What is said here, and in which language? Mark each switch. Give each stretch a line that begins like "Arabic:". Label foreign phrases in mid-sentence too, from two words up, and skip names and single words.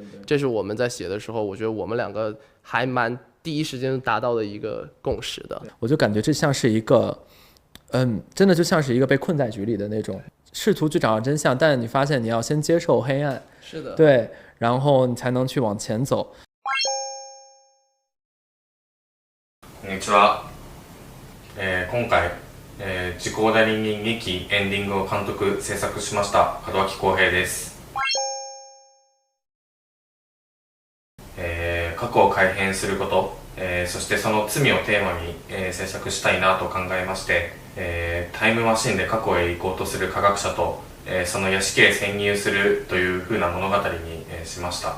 Chinese: 这是我们在写的时候，我觉得我们两个还蛮第一时间达到的一个共识的。我就感觉这像是一个，真的就像是一个被困在局里的那种。试图去找到真相，但你发现你要先接受黑暗，是的，对，然后你才能去往前走。
Japanese: こんにちは。今回、時効代理人2期エンディングを監督制作しました門脇康平です。過去を改変すること、そしてその罪をテーマに、制作したいなと考えまして、タイムマシンで過去へ行こうとする科学者と、その屋敷へ潜入するという風な物語に、しました。